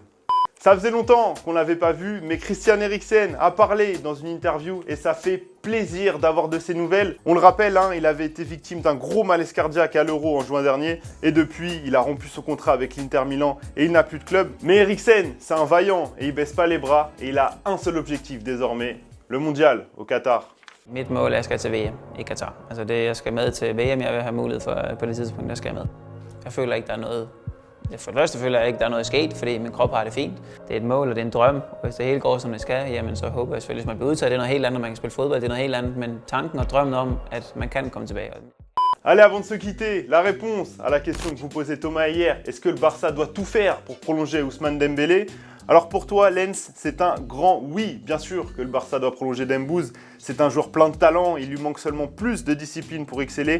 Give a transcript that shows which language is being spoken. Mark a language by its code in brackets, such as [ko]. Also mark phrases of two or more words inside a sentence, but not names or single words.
[fr] Ça faisait longtemps qu'on ne l'avait pas vu, mais Christian Eriksen a parlé dans une interview et ça fait plaisir d'avoir de ses nouvelles. On le rappelle, il avait été victime d'un gros malaise cardiaque à l'Euro en juin dernier et depuis, il a rompu son contrat avec l'Inter Milan et il n'a plus de club. Mais Eriksen, c'est un vaillant et il baisse pas les bras et il a un seul objectif désormais, le mondial au Qatar. [da] Mit mål er, at jeg skal til VM i Qatar. Altså det, jeg skal med til VM, jeg vil have mulighed for på det tidspunkt, der skal jeg med. Jeg føler ikke, der er noget. For det første føler jeg ikke, der er noget sket, fordi min krop har det fint. Det er et mål, og det er en drøm. Og hvis det hele går, som det skal, jamen så håber jeg selvfølgelig, hvis man bliver udtaget, det er noget helt andet, når man kan spille fodbold, det er noget helt andet. Men tanken og drømmen om, at man kan komme tilbage. [fr] Allez, avant de se quitter, la réponse à la question que vous posait Thomas hier, est-ce que le Barça doit tout faire pour prolonger Ousmane Dembélé? Alors pour toi, Lens, c'est un grand oui. Bien sûr que le Barça doit prolonger Dembouz. C'est un joueur plein de talent, il lui manque seulement plus de discipline pour exceller.